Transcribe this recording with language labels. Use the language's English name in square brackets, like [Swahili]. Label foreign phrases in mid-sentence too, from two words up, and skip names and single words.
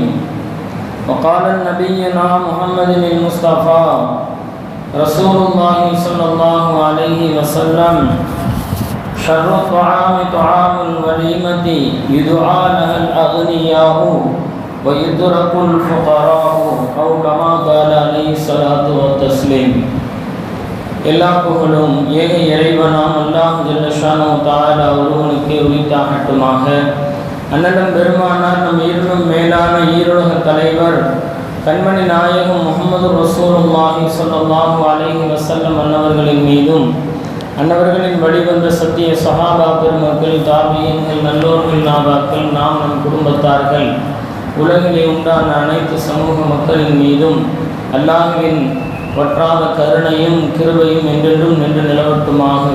[Arabic] وقال نبينا محمد المصطفى رسول الله صلى الله عليه وسلم: شر الطعام طعام الوليمة يدعى لها الأغنياء ويترك الفقراء أو كما قال عليه الصلاة والتسليم. [Tamil] எல்லா புகழும் ஏக இறைவனாம் அல்லாஹ் [Arabic] جل شأنه تعالى [Tamil] ஒருவனுக்கே உரித்தாகட்டுமாக. அண்ணலம் பெருமானார் நம் ஈரும் மேலான ஈருலக தலைவர் கண்மணி நாயகம் முஹம்மது [Arabic] رسول الله صلى الله عليه وسلم [Tamil] அன்னவர்களின் மீதும், அன்னவர்களின் வழிவந்த சத்திய சஹாபா பெருமக்கள், தாபியீன்கள், நல்லோர்கள், நாபாக்கள், நாம் நம் குடும்பத்தார்கள், உலகிலே உண்டான அனைத்து சமூக மக்களின் மீதும் அல்லாஹ்வின் வற்றாத கருணையும் கிருபையும் என்றென்றும் நின்று நிலவட்டுமாக.